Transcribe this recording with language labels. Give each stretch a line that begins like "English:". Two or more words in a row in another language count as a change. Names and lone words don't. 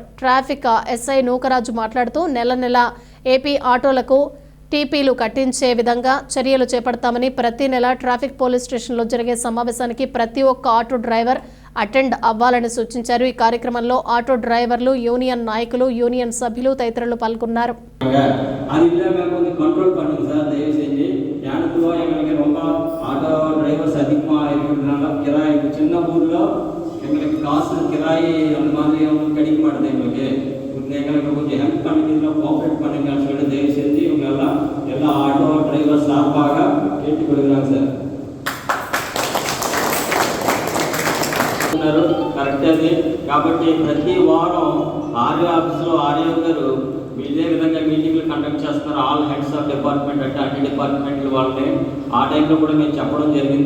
English: traffic SI
Telugu: నూకరాజు మాట్లాడుతూ నెల ఏపీ ఆటోలకు టీపీలు కట్టించే విధంగా చర్యలు చేపడతామని, ప్రతి నెల
English: traffic police stationలో
Telugu: జరిగే సమావేశానికి ప్రతి ఒక్క
English: auto driver attend
Telugu: అవ్వాలని సూచించారు. ఈ కార్యక్రమంలో ఆటో డ్రైవర్లు, యూనియన్ నాయకులు, యూనియన్ సభ్యులు తదితరులు పాల్గొన్నారు.
English: auto drivers
Tamil: அதிகமாக இருக்கிறதுனால கிராய் சின்ன ஊரில் எங்களுக்கு காசு கிராய் அந்த மாதிரி கிடைக்க மாட்டேது. எங்களுக்கு கொஞ்சம் ஹெல்ப் பண்ணிக்கிறதுல கோஆப்ரேட் பண்ணுங்கன்னு சொல்லிட்டு தயவு செஞ்சு இவங்க எல்லா
English: auto driver
Tamil: சார்பாக கேட்டுக்கொள்கிறாங்க சார்.
Telugu: కరెక్ట్ అది. కాబట్టి ప్రతి వారం
English: RO officeలో
Telugu: ఆర్యో గారు ఇదే విధంగా
English: meetingలు conduct
Telugu: చేస్తున్నారు.
English: all heads of department
Telugu: అంటే అన్ని డిపార్ట్మెంట్లు వాళ్ళని ఆ టైంలో కూడా మేము చెప్పడం జరిగింది.